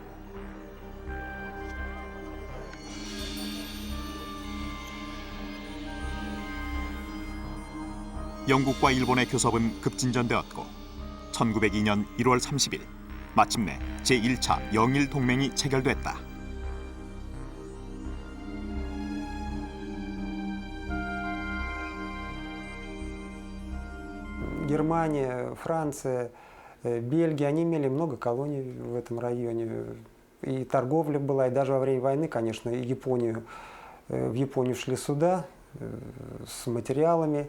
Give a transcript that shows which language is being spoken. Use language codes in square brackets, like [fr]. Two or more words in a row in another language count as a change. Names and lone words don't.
[ko] 영국과 일본의 교섭은 급진전되었고 1902년 1월 30일 마침내 제1차 영일 동맹이 체결됐다. [ru] Германия, Франция, Бельгия, они имели много колоний в этом районе. И торговля была, и даже во время войны, конечно, в Японию шли суда с материалами.